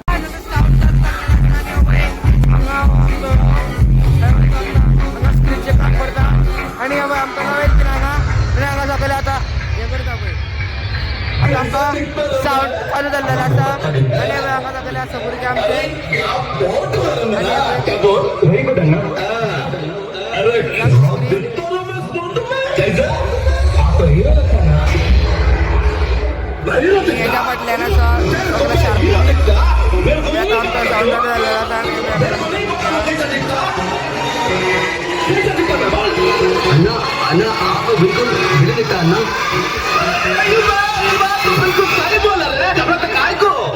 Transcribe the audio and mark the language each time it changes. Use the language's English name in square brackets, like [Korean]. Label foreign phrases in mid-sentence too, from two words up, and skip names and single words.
[Konkani] स्क्रीनचे काम करता आनी आमकां नवेच कितें हांगा आनी हांगा सगळे आतां हें करता पळय आतां आमकां सावंड चालू जाल्लेलो आसा आनी हांगा सगळे आसा भुरगे आमचे हेच्या फाटल्यान आसा सगळें शार्प. आतां आमकां सावंड चालू जाल्लेलो आसा [Hindi] अन्ना आप बिल्कुल भिड़ देता अन्ना बिल्कुल सही बोल रहे हैं घबराता काय को